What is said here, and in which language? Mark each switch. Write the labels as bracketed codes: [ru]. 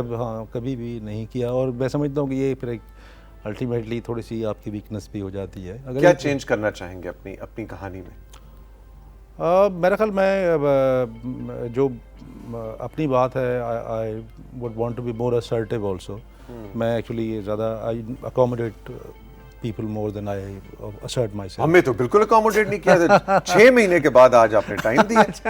[ur] ہاں, کبھی بھی نہیں کیا. اور میں سمجھتا ہوں کہ یہ پھر ایک الٹیمیٹلی تھوڑی سی آپ کی ویکنس بھی ہو جاتی ہے. کیا چینج کرنا چاہیں گے اپنی کہانی میں؟ میرا خیال میں جو اپنی بات ہے [en] I would want to be more assertive also. [ur] میں ایکچولی زیادہ [en] I accommodate people more than I assert myself. [ur] ہمیں تو بالکل اکوموڈیٹ نہیں کیا تھا. 6 مہینے کے بعد آج آپ نے ٹائم دیا.